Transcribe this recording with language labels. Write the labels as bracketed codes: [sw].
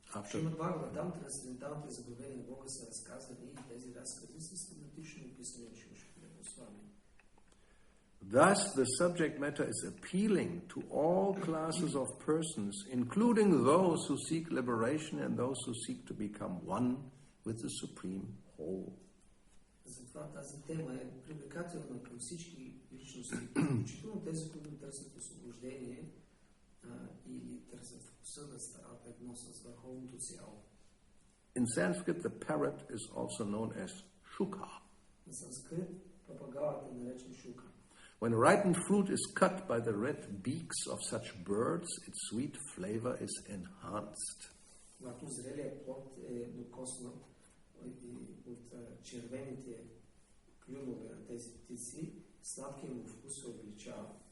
[bg] Шримад Бхагаватам, трансценденталните заповедания на Бога са разказани и тези разкази са систематично описани от Шрила Госвами. [en] Thus, the subject matter is appealing to all classes of persons, including those who seek liberation and those who seek to become one with the Supreme Whole. [bg] Затова тази тема е привлекателна към всички личности, включително тези, които търсят освобождение или търсят вкуса да стават едно с върховното цяло. [en] In Sanskrit, the parrot is also known as shuka. [bg] На санскрит папагалът е наречен шука. [en] When ripened fruit is cut by the red beaks of such birds, its sweet flavor is enhanced. [bg] Когато зрелият плод е докоснат от червените клювове на тези птици, сладкият му вкус се увеличава.